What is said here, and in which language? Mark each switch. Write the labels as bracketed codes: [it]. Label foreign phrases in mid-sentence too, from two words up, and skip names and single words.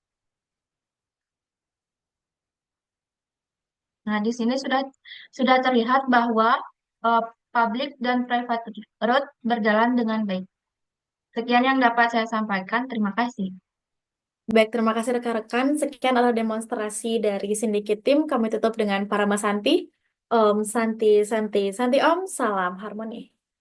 [id] Nah, di sini sudah terlihat bahwa eh, public dan [en] private root [id] berjalan dengan baik. Sekian yang dapat saya sampaikan. Terima kasih. Baik, terima kasih rekan-rekan. Sekian adalah demonstrasi dari Syndicate Team. Kami tutup dengan Parama Santi. [sa] Om Santi, Santi, Santi Om, [id] salam harmoni.